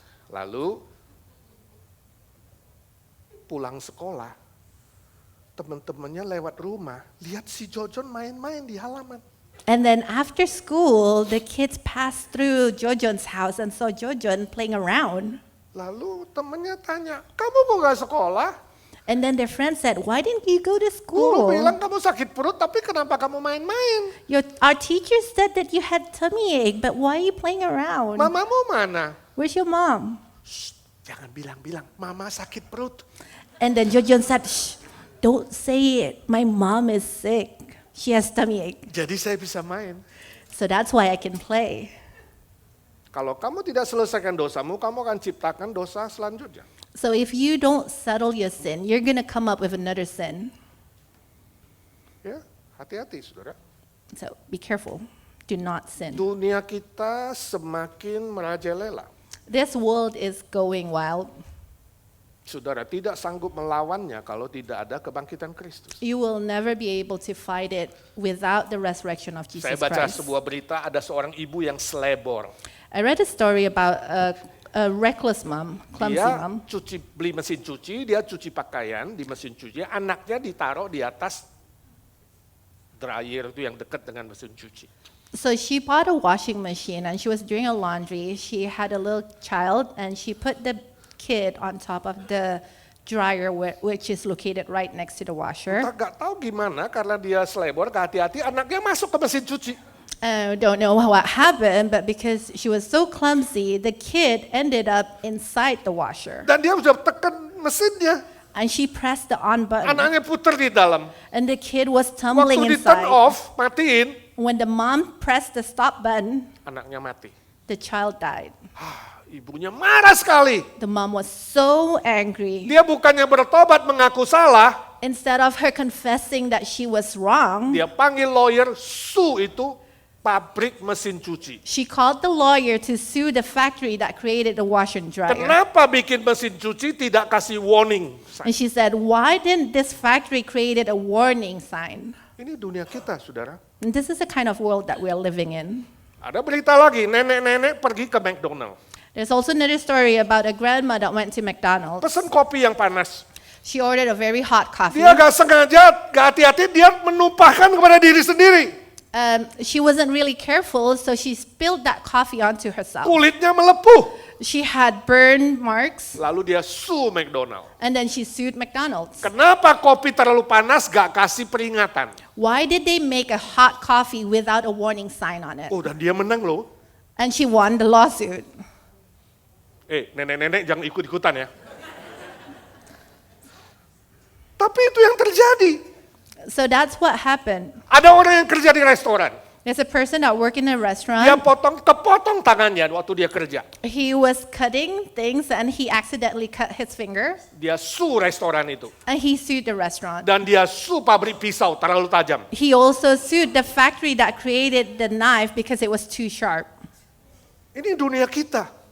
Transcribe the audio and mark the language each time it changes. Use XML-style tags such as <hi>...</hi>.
<id>Lalu pulang sekolah, teman-temannya lewat rumah, lihat si Jojon main-main di halaman.</id> <en>And then after school, the kids passed through Jojon's house and saw Jojon playing around.</en> <id>Lalu temannya tanya, kamu kok gak sekolah?</id> <en>And then their friend said, why didn't you go to</en> <id>Guru</id> <en>school?</en> <id>bilang kamu sakit perut, tapi kenapa kamu main-main?</id> <en>Our teacher said that you had tummy ache, but why are you playing around?</en> <id>Mamamu mana?</id> <en>Where's your mom?</en> <id>Shh, jangan bilang-bilang, mama sakit perut.</id> <en>And then Jojon said, shh, don't say it. My mom is sick. She has tummy ache.</en> <id>Jadi saya bisa main.</id> <en>So that's why I can play.</en> <id>Kalau kamu tidak selesaikan dosamu, kamu akan ciptakan dosa selanjutnya.</id> <en>So if you don't settle your sin, you're going to come up with another sin.</en> <id>Ya, hati-hati saudara.</id> <en>So be careful. Do not sin.</en> <id>Dunia kita semakin merajalela.</id> <en>This world is going wild.</en> <id>Saudara tidak sanggup melawannya kalau tidak ada kebangkitan Kristus.</id> <en>You will never be able to fight it without the resurrection of Jesus</en> <id>Saya baca</id> <en>Christ.</en> <id>sebuah berita, ada seorang ibu yang selebor.</id> <en>I read a story about a reckless mom, clumsy</en> <id>Dia</id> <en>mom.</en> <id>beli mesin cuci, dia cuci pakaian di mesin cuci, anaknya ditaruh di atas dryer itu yang dekat dengan mesin cuci.</id> <en>So she bought a washing machine and she was doing her laundry. She had a little child and she put the kid on top of the dryer which is located right next to the washer.</en> <id>Kita nggak tahu gimana karena dia selebor, kehati-hati anaknya masuk ke mesin cuci.</id> <en>I don't know what happened, but because she was so clumsy, the kid ended up inside the washer.</en> <id>Dan dia sudah tekan mesinnya,</id> <en>And she pressed the on button.</en> <id>anaknya putar di dalam.</id> <en>And the kid was tumbling</en> <id>Waktu di</id> <en>turn inside. off,</en> <id>matiin,</id> <en>When the mom pressed the stop button,</en> <id>anaknya mati.</id> <en>the child died.</en> <id>Ibunya marah sekali.</id> <en>The mom was so angry.</en> <id>Dia bukannya bertobat mengaku salah,</id> <en>Instead of her confessing that she was wrong,</en> <id>dia panggil lawyer, sue itu pabrik mesin cuci.</id> <en>she called the lawyer to sue the factory that created the washer and dryer.</en> <id>Kenapa bikin mesin cuci tidak kasih warning?</id> <en>And she said, why didn't this factory created a warning sign?</en> <id>Ini dunia kita, saudara.</id> <en>And this is the kind of world that we are living in.</en> <id>Ada berita lagi, nenek-nenek pergi ke McDonald.</id> <en>There's also another story about a grandma that went to McDonald's.</en> <id>Pesen kopi yang panas.</id> <en>She ordered a very hot coffee.</en> <id>Dia gak sengaja, gak hati-hati, dia menumpahkan kepada diri sendiri.</id> <en>She wasn't really careful, so she spilled that coffee onto herself.</en> <id>Kulitnya melepuh.</id> <en>She had burn marks,</en> <id>Lalu dia sue McDonald.</id> <en>and then she sued McDonald's.</en> <id>Kenapa kopi terlalu panas gak kasih peringatan?</id> <en>Why did they make a hot coffee without a warning sign on it?</en> <id>Oh, dan dia menang loh.</id> <en>And she won the lawsuit.</en> <id>Nenek-nenek jangan ikut-ikutan ya. Tapi itu yang terjadi.</id> <en>So that's what happened.</en> <id>Ada orang yang kerja di restoran.</id> <en>There's a person that worked in a</en> <id>Dia</id> <en>restaurant.</en> <id>kepotong tangannya waktu dia kerja.</id> <en>He was cutting things and he accidentally cut his finger</en> <id>Dia sue restoran itu.</id> <en>and he sued the restaurant.</en> <id>Dan dia sue pabrik pisau terlalu tajam.</id> <en>He also sued the factory that created the knife because it was too sharp.</en> <id>Ini dunia kita.</id>